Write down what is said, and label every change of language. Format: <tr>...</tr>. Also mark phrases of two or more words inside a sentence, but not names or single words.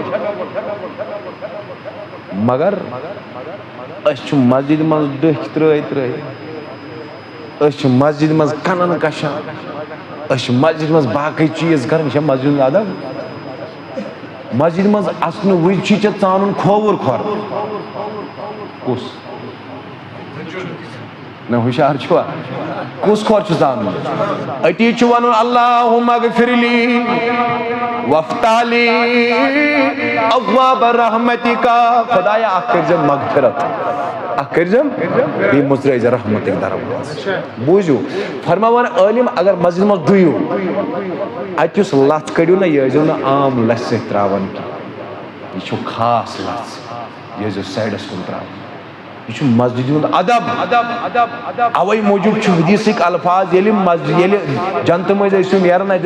<ks>مگر أسۍ چھِ مسجد منٛز ڈٔکھۍ ترٛٲوِتھ أسۍ چھِ مسجد منٛز کنن کشان أسۍ چھِ مسجد منٛز باقٕے چیٖز کران یہِ چھا مسجد ہُنٛد ادب مسجد منٛز اژنہٕ وِزِ چھُے ژےٚ ژانُن کھووُر کھۄر کُس نہ ہوشیار چھوا کس کھور چھُ ژانُن أتی چھُ وَنُن</ks> <ar>اللہُمَّ اغفر لی وافتح لی ابواب رحمتک</ar> <ks>خدایا اکھ کٔرۍزٮ۪م مغفرت اکھ کٔرۍزٮ۪م بیٚیہِ مُژرٲیزِ رحمتٕکۍ دروازٕ بوٗزِو فرماوان عٲلِم اگر مسجد منٛز ڈُیِو اَتہِ یُس لژھ کٔڑِو نا یہِ ٲسۍزیو نہٕ عام لژھِ سۭتۍ ترٛاوان کینٛہہ یہِ چھُ خاص لژھ یہِ ٲسۍزیو سایڈس کُن ترٛاوان یہ مسجد ہند ادب اوے موجود حدیثک الفاظ ییٚلہِ جنت مز ٲسِو نیران اتہِ</ks>